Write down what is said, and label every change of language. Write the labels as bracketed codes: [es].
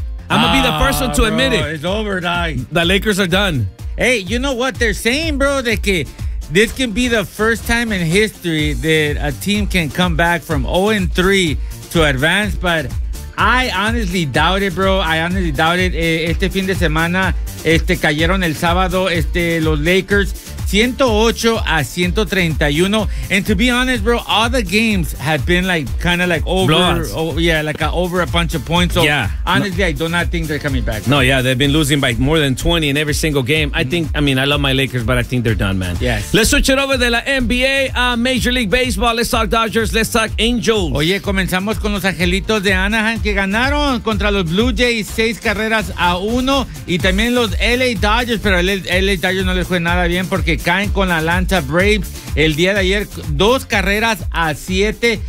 [en] I'm going to be the first one to, bro, admit it. It's over, dog. The Lakers are done. Hey, you know what they're saying, bro? [es] De que [en] this can be the first time in history that a team can come back from 0-3 to advance, but I honestly doubt it, bro. I honestly doubt it. [es] Este fin de semana, cayeron el sábado, los Lakers 108-131. [en] And to be honest, bro, all the games have been like kind of like over. Blowouts. Over a bunch of points. So yeah, honestly, no, I do not think they're coming back. No, yeah, they've been losing by more than 20 in every single game. I love my Lakers, but I think they're done, man. Yes. Let's switch it over to the NBA, Major League Baseball. Let's talk Dodgers. Let's talk Angels. [es] Oye, comenzamos con los Angelitos de Anaheim, que ganaron contra los Blue Jays 6-1. Y también los LA Dodgers, pero LA Dodgers no les fue nada bien porque caen con la Atlanta Braves el día de ayer 2-7.